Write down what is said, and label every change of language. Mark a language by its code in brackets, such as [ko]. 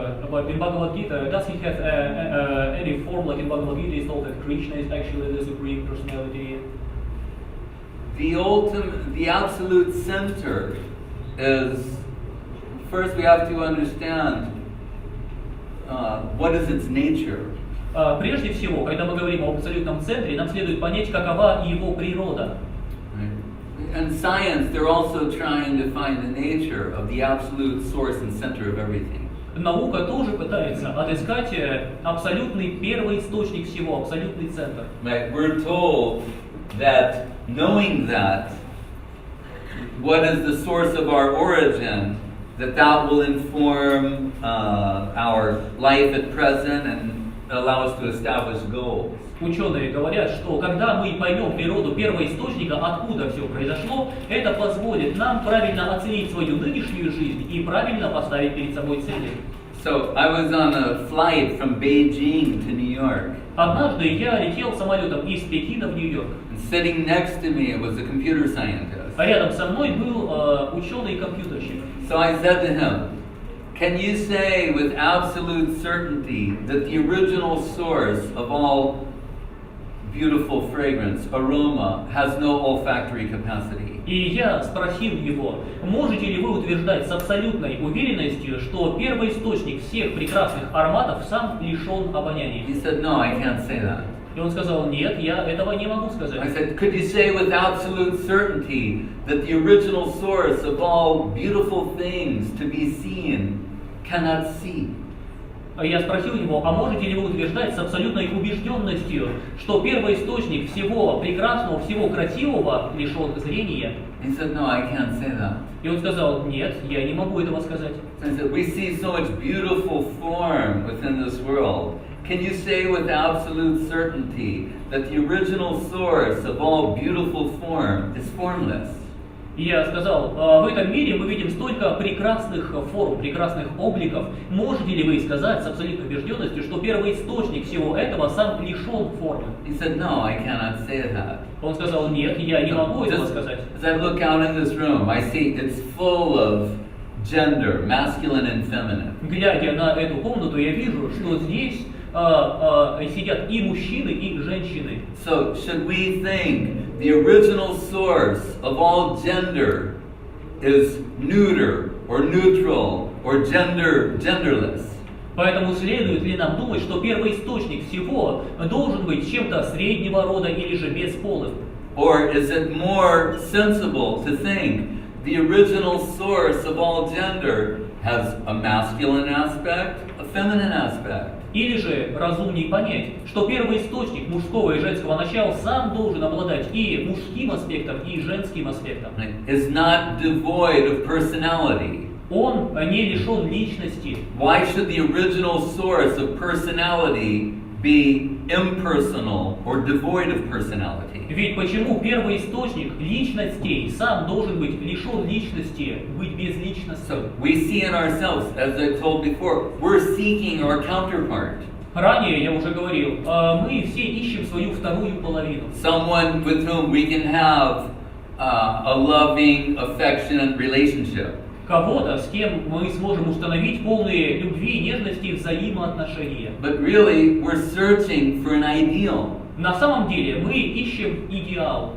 [en] But in Bhagavad Gita, does he have any form like in Bhagavad Gita? It's told that Krishna is actually the supreme personality. The absolute center is, first we have to understand what is its nature. [ru] Прежде всего, когда мы говорим об абсолютном центре, нам следует понять, какова его природа. [en] And science, they're also trying to find the nature of the absolute source and center of everything. [ru] Наука тоже пытается отыскать абсолютный первый источник всего, абсолютный центр. [en] Right? We're told that knowing that, what is the source of our origin, that will inform our life at present and allow us to establish goals. [ru] Ученые говорят, что когда мы поймем природу первоисточника, откуда все произошло, это позволит нам правильно оценить свою нынешнюю жизнь и правильно поставить перед собой цели. [en] So I was on a flight from Beijing to New York. [ru] Однажды я летел самолетом из Пекина в Нью-Йорк. [en] And sitting next to me was a computer scientist. [ru] А рядом со мной был ученый-компьютерщик. [en] So I said to him, can you say with absolute certainty that the original source of all beautiful fragrance, aroma, has no olfactory capacity? [ru] И я спросил его, можете ли вы утверждать с абсолютной уверенностью, что первоисточник всех прекрасных ароматов сам лишен обоняния? [en] He said, no, I can't say that. [ru] И он сказал, нет, я этого не могу сказать. [en] I said, could you say with absolute certainty that the original source of all beautiful things to be seen cannot see? [ru] Я спросил его, а можете ли вы утверждать с абсолютной убежденностью, что первоисточник всего прекрасного, всего красивого лишен зрения? [en] He said, no, I can't say that. [ru] И он сказал, нет, я не могу этого сказать. [en] I said, we see so much beautiful form within this world. Can you say with absolute certainty that the original source of all beautiful form is formless? [ru] И я сказал, в этом мире мы видим столько прекрасных форм, прекрасных обликов. Можете ли вы сказать с абсолютной убежденностью, что первоисточник всего этого сам лишен формы? [en] He said, no, I cannot say that. [ru] Он сказал, нет, я не могу этого сказать. [en] As I look out in this room, I see it's full of gender, masculine and feminine. [ru] Глядя на эту комнату, я вижу, что здесь сидят и мужчины, и женщины. [en] So, should we think the original source of all gender is neuter or neutral or genderless? [ru] Поэтому следует ли нам думать, что первоисточник всего должен быть чем-то среднего рода или же бесполым? [en] Or is it more sensible to think the original source of all gender has a masculine aspect, a feminine aspect? [ru] Или же разумнее понять, что первоисточник мужского и женского начала сам должен обладать и мужским аспектом, и женским аспектом. [en] Is not devoid of personality. [ru] Он не лишен личности. [en] Why should the original source of personality be impersonal or devoid of personality? [ru] Ведь почему первоисточник личностей сам должен быть лишен личности, быть безличностным? [en] So we see in ourselves, as I told before, we're seeking our counterpart. [ru] Ранее я уже говорил, мы все ищем свою вторую половину. [en] Someone with whom we can have a loving, affectionate relationship. [ru] Кого-то, с кем мы сможем установить полные любви, нежности, взаимоотношения. [en] But really, we're searching for an ideal. [ru] На самом деле мы ищем идеал.